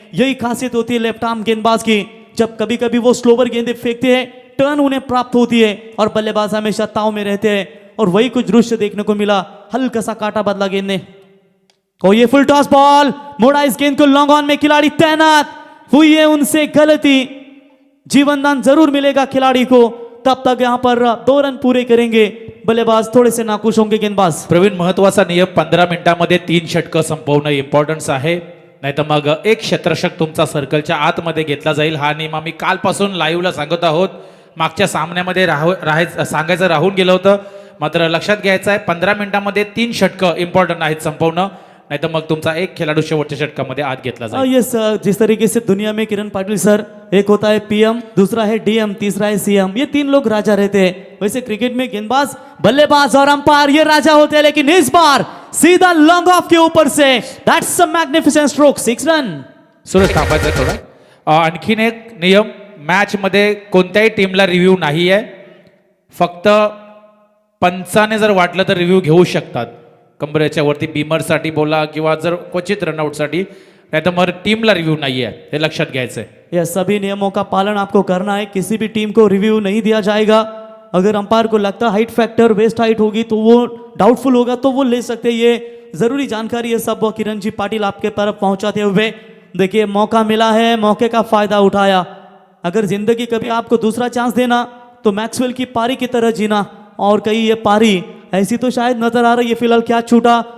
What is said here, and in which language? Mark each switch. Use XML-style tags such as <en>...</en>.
<hi>यही खासियत होती है लेफ्ट आर्म गेंदबाज की, जब कभी कभी वो स्लोवर गेंदें फेंकते हैं टर्न उन्हें प्राप्त होती है, और बल्लेबाज हमेशा ताव में रहते हैं, और वही कुछ दृश्य देखने को मिला। हल्का सा काटा बदला गेंद ने, और ये फुल टॉस बॉल मोड़ा इस गेंद को लॉन्ग ऑन में, खिलाड़ी तैनात हुई है, उनसे गलती, जीवनदान जरूर मिलेगा खिलाड़ी को। तब तक यहां पर 2 रन पूरे करेंगे बल्लेबाज, थोड़े से नाखुश होंगे गेंदबाज।</hi> <mr>प्रवीण, महत्वाचा नियम 15 मिनिटांमध्ये 3 षटकं संपवणं इम्पॉर्टन्स आहे, नाहीतर मग एक क्षेत्ररक्षक तुमचा सर्कलच्या आतमध्ये घेतला जाईल। हा नियम आम्ही कालपासून लाईव्हला सांगत आहोत, मागच्या सामन्यामध्ये सांगायचं राहून गेलं होतं, मात्र लक्षात घ्यायचं आहे 15 मिनिटांमध्ये 3 षटकं इम्पॉर्टंट आहेत संपवणं, नाहीतर मग तुमचा एक खिलाडू शेवटच्या षटकामध्ये आत घेतला जाईल।</mr> <hi>यस, जिस तरीके से दुनिया में किरण पाटिल सर, एक होता है पीएम, दूसरा है डीएम, तीसरा है सीएम, ये 3 लोग राजा रहते हैं। वैसे क्रिकेट में गेंदबाज, बल्लेबाज और अंपायर ये राजा होते हैं, लेकिन इस बार सीधा लॉन्ग ऑफ के ऊपर से,</hi> <en>that's a magnificent stroke,</en> <hi>6 run.</hi> <mr>Suresh थांबायचं थोडं। आणखीन एक नियम, मॅच मध्ये कोणत्याही टीमला रिव्ह्यू नाही आहे, फक्त पंचाने जर वाटलं तर रिव्ह्यू घेऊ शकतात, कंबरेच्या वरती बीमरसाठी बोला किंवा जर क्वचित रनआउटसाठी,</mr> <hi>नहीं तो मगर</hi> <mr>टीम ला रिव्यू</mr> <hi>नहीं है,</hi> <mr>ये लक्षात घ्यायचं है।</mr> <hi>यह सभी नियमों का पालन आपको करना है, किसी भी टीम को रिव्यू नहीं दिया जाएगा। अगर अंपायर को लगता हाइट फैक्टर वेस्ट हाइट होगी तो वो डाउटफुल होगा तो वो ले सकते हैं, ये जरूरी जानकारी है सब किरण जी पाटिल आपके तरफ पहुंचाते हुए। देखिए मौका मिला है, मौके का फायदा उठाया। अगर जिंदगी कभी आपको दूसरा चांस देना तो मैक्सवेल की पारी की तरह जीना, और कहीं ये पारी ऐसी तो शायद नजर आ रही है फिलहाल क्या छूटा।</hi>